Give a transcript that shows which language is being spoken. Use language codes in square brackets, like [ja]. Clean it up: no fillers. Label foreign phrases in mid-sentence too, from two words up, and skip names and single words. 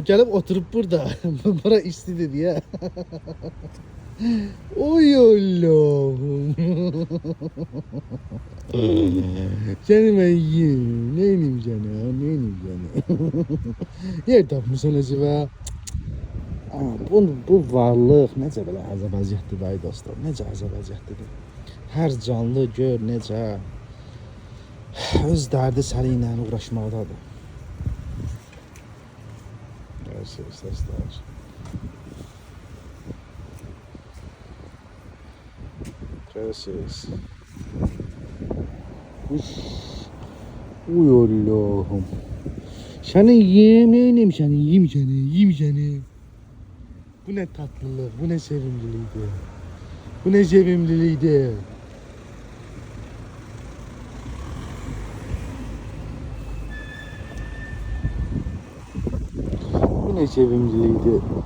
[tr] Gelip oturup burada. Bura istidir diye. Oy Allah'ım. Seni ben yiyeyim. Neyim seni? Neyim seni? [az] Yer tapmışsın acaba? Bu varlıq necə belə əzəbəziyyətdir day dostlar. Necə əzəbəziyyətdir. Hər canlı gör necə öz dərdi səri ilə uğraşmaqdadır. Görürsünüz dostlar. Görürsünüz. [tr] Uy Allah'ım. Seni yiyeyim seni. Bu ne tatlılık, bu ne sevimliliğiydi. Bu ne sevimliliğiydi. Bu ne sevimliliğiydi.